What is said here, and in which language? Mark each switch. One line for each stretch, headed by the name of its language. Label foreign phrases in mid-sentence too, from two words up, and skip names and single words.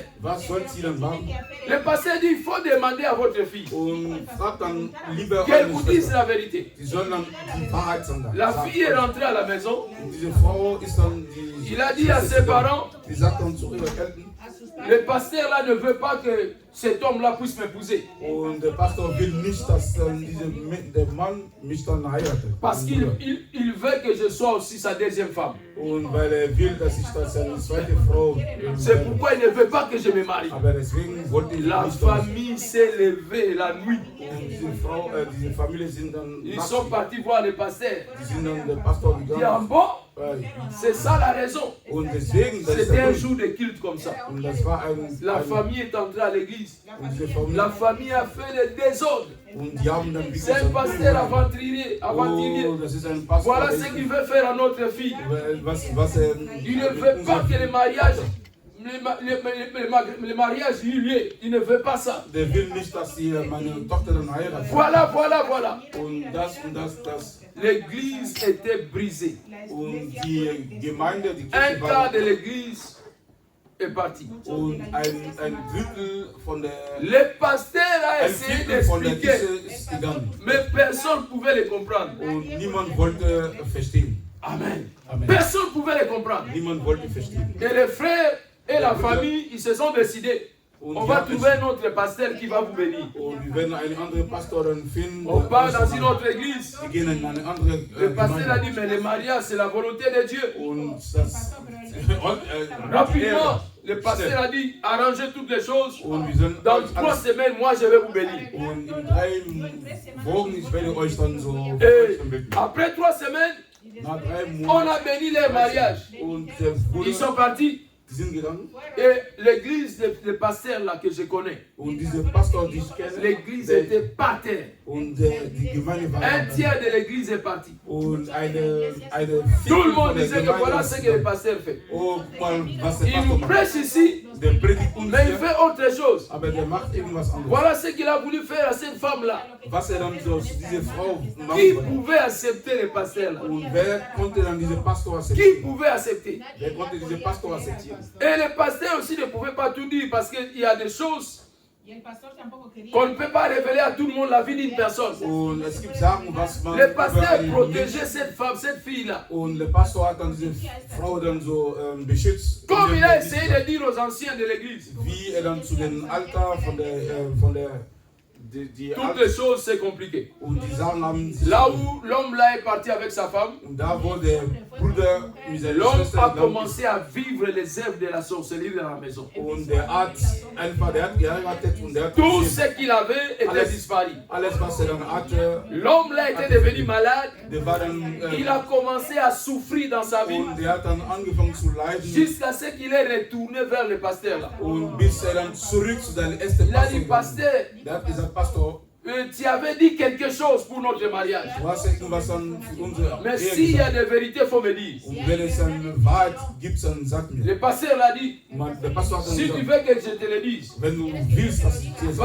French: Le pasteur dit il faut demander à votre fille qu'elle vous dise la vérité. La fille est rentrée à la maison. Il a dit à ses parents, Le pasteur là ne veut pas que cet homme-là puisse m'épouser.
German: Und der Pastor will nicht, dass der Mann mich dann heiratet.
French: Parce qu'il veut que je sois aussi sa deuxième femme.
German: Und weil will, dass ich dann seine zweite Frau
French: C'est pourquoi il ne veut pas que je me marie.
German: Aber deswegen wollte ich
French: La
German: nicht,
French: famille s'est levée la nuit.
German: Diese Familie sind dann
French: Ils sont partis voir le pasteur.
German: Die sind dann der Pastor
French: Il dit ah
German: gegangen.
French: bon? C'est ça la raison.
German: Und deswegen,
French: C'était un jour de culte comme ça.
German: Und das war
French: La famille est entrée à l'église.
German: Und diese Familie,
French: La famille a fait le désordre.
German: und die haben dann wirklich
French: C'est un pasteur aventurier.
German: Oh, das ist ein Pastor.
French: Voilà ce qu'il veut faire à notre fille.
German: Was
French: Il ne veut pas que le mariage, le mariage ait lieu. Il ne veut pas ça.
German: Der will nicht, dass sie meine Tochter dann heiratet.
French: Voilà.
German: Und das.
French: L'église était brisée.
German: Und die Gemeinde, die
French: Un
German: Kirche
French: quart de l'église est parti.
German: Und ein Drittel von der
French: Le pasteur a essayé d'expliquer,
German: ist gegangen.
French: mais personne ne pouvait le comprendre.
German: Und niemand wollte verstehen.
French: Amen. Amen. Personne ne pouvait le comprendre.
German: Niemand wollte verstehen.
French: Et les frères et la famille, ils se sont décidés. On va trouver un autre pasteur qui va vous bénir.
German: Und wir werden einen anderen Pastor finden.
French: On part dans une autre église.
German: Wir gehen in eine andere
French: Le pasteur a dit, mais le mariage, c'est la volonté de Dieu.
German: Und das,
French: Rapidement, le pasteur a dit, arrangez toutes les choses.
German: Und wir sind
French: Dans 3 semaines, moi, je vais vous bénir.
German: Und in 3 Wochen, ich werde euch dann so.
French: Et après 3 semaines,
German: Nach 3
French: on
German: Monaten,
French: a béni les mariages.
German: und
French: Ils sont partis.
German: die sind gegangen.
French: Et l'église de pasteur là que je connais,
German: Und dieser Pastor, die ich kenne,
French: l'église était par terre.
German: und die Gemeinde war
French: Un tiers de l'église est parti.
German: Und eine
French: Tout le monde disait que voilà ce que le pasteur fait.
German: Oh, mal, was der
French: Il nous
German: Pastor
French: prêche ici,
German: Der predigt uns
French: mais il
German: hier,
French: fait autre chose.
German: aber der macht irgendwas anderes.
French: Voilà ce qu'il a voulu faire à cette femme-là.
German: Was dann so diese Frau
French: Qui
German: machen wollte.
French: pouvait accepter le pasteur là?
German: Und wer konnte dann diese Pastor
French: Qui
German: akzeptieren?
French: pouvait accepter?
German: Wer konnte diese Pastor akzeptieren?
French: Et le pasteur aussi ne pouvait pas tout dire parce qu'il y a des choses qu'on ne peut pas révéler à tout le monde la vie d'une personne.
German: Und es gibt Sachen, was man
French: Le pasteur
German: über einen
French: protégeait cette femme, cette fille-là.
German: Und der Pastor hat dann diese Frau dann so beschützt.
French: Comme il a essayé de dire aux anciens de l'église.
German: Wie dann zu den Alter von der die
French: Toutes les choses, c'est compliqué.
German: Und die Sachen haben
French: Là où l'homme là est parti avec sa femme,
German: und da wo der Bruder mit seiner
French: l'homme
German: Schwester
French: a
German: gegangen
French: commencé à vivre les œuvres de la sorcellerie dans la maison.
German: und der hat geheiratet und der hat
French: Tout ce qu'il avait était disparu.
German: alles was dann hatte.
French: L'homme là était devenu malade.
German: Der war dann
French: Il a commencé à souffrir dans sa vie
German: und der hat dann angefangen zu leiden
French: jusqu'à ce qu'il est retourné vers le pasteur là.
German: und bis dann zurück zu seinem ersten
French: Il a dit,
German: Pastor.
French: pasteur,
German: Der hat gesagt, Pastor,
French: tu avais dit quelque chose pour notre mariage.
German: du hast irgendwas dann für unsere
French: Mais
German: Ehe
French: s'il y a
German: gesagt.
French: des vérités, il faut me dire.
German: Und wenn es eine Wahrheit gibt, dann sag mir.
French: Le pasteur l'a dit,
German: Der Pastor hat dann
French: si tu
German: gesagt,
French: veux que je te le dise,
German: wenn du willst, dass ich dir